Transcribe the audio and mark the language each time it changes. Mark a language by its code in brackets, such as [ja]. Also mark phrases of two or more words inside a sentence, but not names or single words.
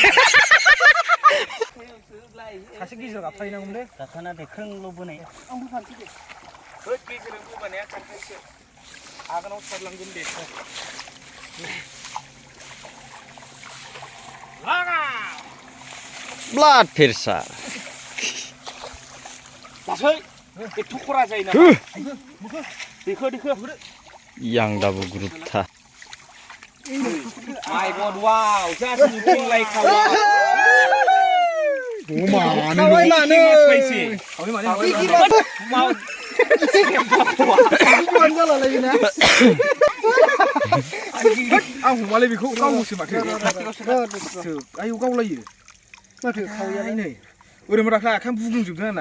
[brx] सासे गेजेराव गाबथायनांगौमोनलै गाबथाना दे खोंल' बोनाय आंबो फानसै दे ओइ गेजेराव बोबानाया खारखायसो आगोलाव सारलांगोन दे लागा [en] blood pressure [brx] लासै एथ' खरा जायो ना देखो yang dabu gruta [en] my god wow just looking like खावै [brx] खावै मानो माव जुवान जालालायो ना आं हमालै बेखौ गावसो माथो आयौ गावलायो माथो खावैयालाय नै ओरै माथो आखाम बुग्लुंजोबदों आंना